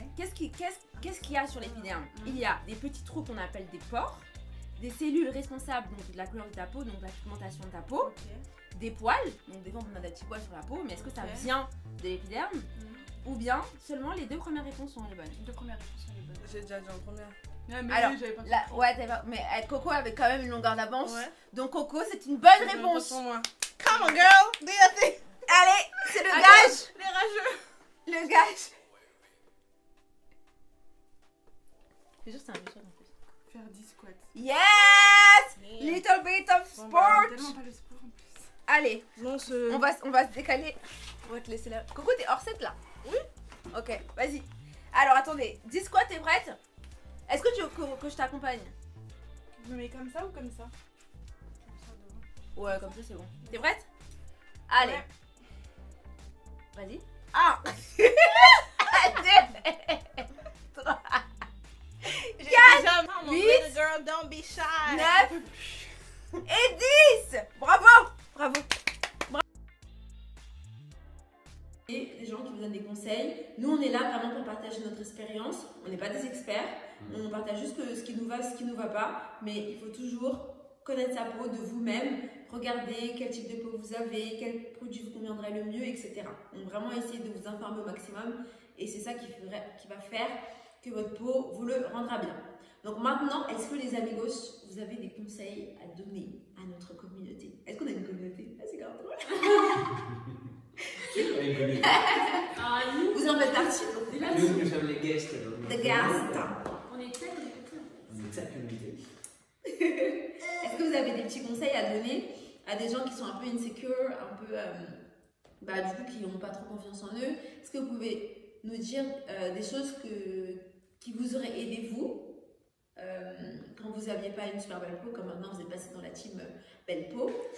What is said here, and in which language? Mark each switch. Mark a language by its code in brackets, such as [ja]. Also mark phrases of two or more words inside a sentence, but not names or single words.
[fr] qu'est-ce qu'il y a sur l'épiderme? Il y a des petits trous qu'on appelle des pores, des cellules responsables donc, de la couleur de ta peau, donc la pigmentation de ta peau, des poils, donc des fois on a des petits poils sur la peau, mais est-ce que ça vient de l'épiderme ou bien seulement les deux premières réponses sont les bonnes? Les deux premières réponses sont les bonnes. J'ai déjà dit en première. Mais alors, oui, j'avais pas là, ouais, mais Coco avait quand même une longueur d'avance, donc Coco c'est une bonne réponse. Pour moi. [en] Come on girl, do your thing. [fr] Allez, c'est le gage. Les rageux. Le gage. Je jure, c'est un jeu en plus. Faire 10 squats. [en] Yes! Little bit of sport. [fr] Tellement pas le sport en plus. Allez, non, on va se décaler. On va te laisser là. Coco, t'es hors set là? Oui. Ok, vas-y. Alors attendez, 10 squats, t'es prête? Est-ce que tu veux que je t'accompagne? Je me mets comme ça ou comme ça? Ouais, comme ça c'est bon. T'es prête? Allez. Ouais. Vas-y. Ah 2 3 4 8 [en] girl, don't be shy. [fr] 9 et 10. Bravo. Bravo. Et les gens qui vous donnent des conseils. Nous, on est là vraiment pour partager notre expérience. On n'est pas des experts. On partage juste ce qui nous va, ce qui nous va pas. Mais il faut toujours connaître sa peau de vous-même. Regardez quel type de peau vous avez, quel produit vous conviendrait le mieux, etc. Donc vraiment essayer de vous informer au maximum. Et c'est ça qui va faire que votre peau vous le rendra bien. Donc maintenant, est-ce que les amigos, vous avez des conseils à donner à notre communauté? Est-ce qu'on a une communauté? Ah, c'est grave drôle. Vous en faites partie. Nous sommes les guests. [en] The guests. [fr] On est très communauté. On est très communauté. Est-ce que vous avez des petits conseils à donner à des gens qui sont un peu insecure, un peu, du coup, qui n'ont pas trop confiance en eux? Est-ce que vous pouvez nous dire des choses qui vous auraient aidé vous quand vous n'aviez pas une super belle peau, comme maintenant vous êtes passé dans la team belle peau?